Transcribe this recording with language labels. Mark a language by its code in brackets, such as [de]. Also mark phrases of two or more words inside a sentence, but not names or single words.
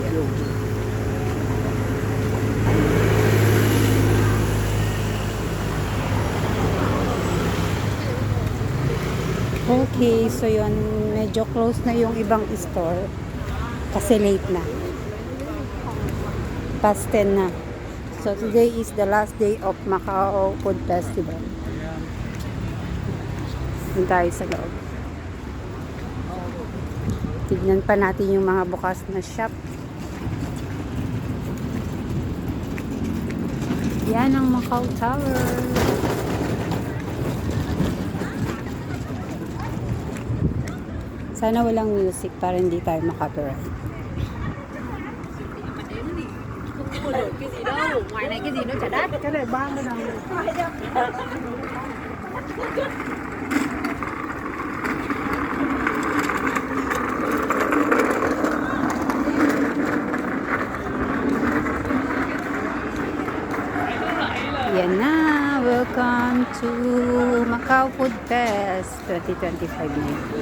[tl] Okay, so yun, medyo close na yung ibang store kasi late na. Past 10 na. [en] So today is the last day of Macau Food Festival. [tl] Doon tayo sa loob. Tignan pa natin yung mga bukas na shop. Yan ang Macau Tower. Sana walang music para hindi tayo makapiright. [vi] Cái gì đâu, ngoài này cái gì nó chả đắt. Cái này 30 đồng. [tl] Yan na, [en] welcome to Macau Food Fest 2025 [tl] na.